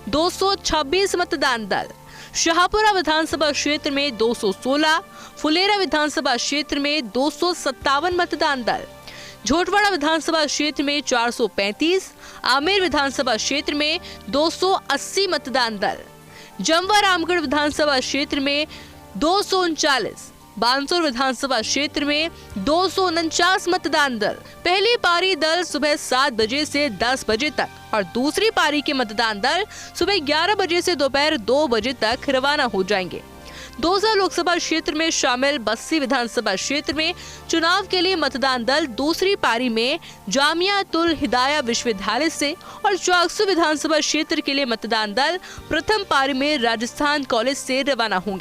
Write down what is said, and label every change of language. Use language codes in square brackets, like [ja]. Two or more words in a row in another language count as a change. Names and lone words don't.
[hi] 226 मतदान दल, शाहपुरा विधानसभा क्षेत्र में 216, फुलेरा विधानसभा क्षेत्र में 257 मतदान दल, झोटवाड़ा विधानसभा क्षेत्र में 435, आमेर विधानसभा क्षेत्र में 280 मतदान दल, जमवारामगढ़ विधानसभा क्षेत्र में 239, बानसूर विधानसभा क्षेत्र में 249 मतदान दल। पहली पारी दल सुबह 7 बजे से 10 बजे तक और दूसरी पारी के मतदान दल सुबह 11 बजे से दोपहर 2 बजे तक रवाना हो जाएंगे। दौसा लोकसभा क्षेत्र में शामिल बस्सी विधानसभा क्षेत्र में चुनाव के लिए मतदान दल दूसरी पारी में जामिया तुल हिदाया विश्वविद्यालय से और चाकसू विधानसभा क्षेत्र के लिए मतदान दल प्रथम पारी में राजस्थान कॉलेज से रवाना होंगे।